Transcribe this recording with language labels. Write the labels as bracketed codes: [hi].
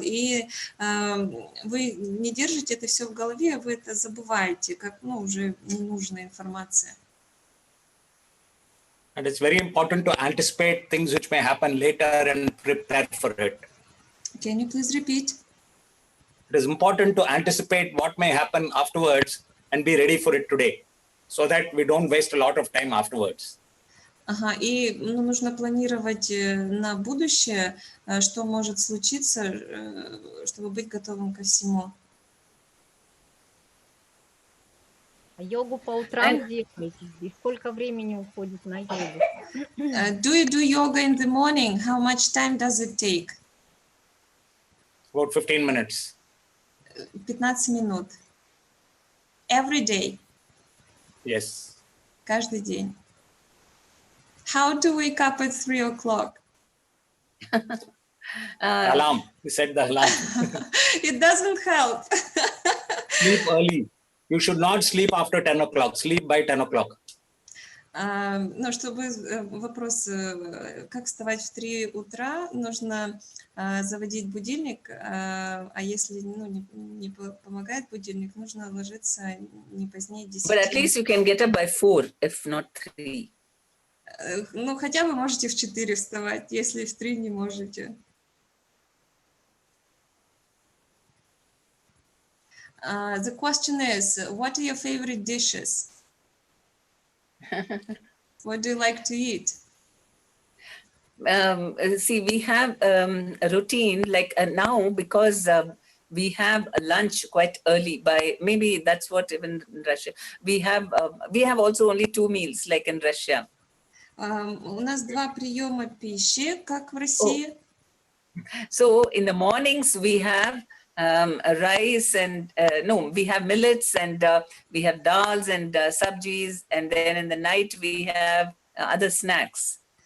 [ru] И вы не держите это все в голове, вы это забываете, как уже ненужная информация. [en] And it's very important to anticipate things which may happen later and prepare for it. Can you please repeat? It is important to anticipate what may happen afterwards and be ready for it today, so that we don't waste a lot of time afterwards. [ru] И нужно планировать на будущее, что может случиться, чтобы быть готовым ко всему. А йогу по утрам делаете? И сколько времени уходит на йогу? [en] Do you do yoga in the morning? How much time does it take? About 15 minutes. [ru] 15 минут. [en] Every day? Yes. [ru] Каждый день. [en] How to wake up at 3 o'clock? Alarm. You said the alarm. It doesn't help. Sleep early. You should not sleep after 10 o'clock. Sleep by 10 o'clock. [ru] Чтобы вопрос, как вставать в 3 утра, нужно заводить будильник, а если не помогает будильник, нужно ложиться не позднее 10. [en] But at least you can get up by 4, if not 3. [ru] Хотя вы можете в 4 вставать, если в 3 не можете. [en] The question is, what are your favorite dishes? What do you like to eat? See, we have a routine like now because we have a lunch quite early. By maybe that's what even in Russia we have also only 2 meals like in Russia. [ru] У нас 2 приема пищи, как в России. [en] So in the mornings we have rice and we have millets and we have dals and sabjis, and then in the night we have other snacks.